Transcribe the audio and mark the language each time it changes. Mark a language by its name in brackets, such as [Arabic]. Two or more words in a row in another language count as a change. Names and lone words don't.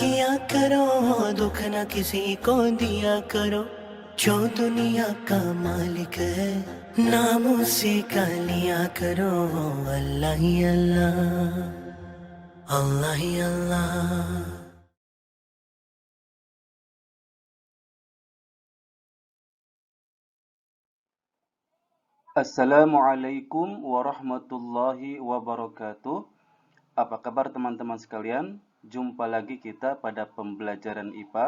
[Hindi] करो, दुख न किसी को दिया करो। जो दुनिया का मालिक है, नाम उसी का लिया करो। अल्लाह ही अल्लाह, अल्लाह ही अल्लाह। [Arabic] السلام عليكم ورحمة الله وبركاته. [Indonesian] Apa kabar teman-teman sekalian? Jumpa lagi kita pada pembelajaran IPA.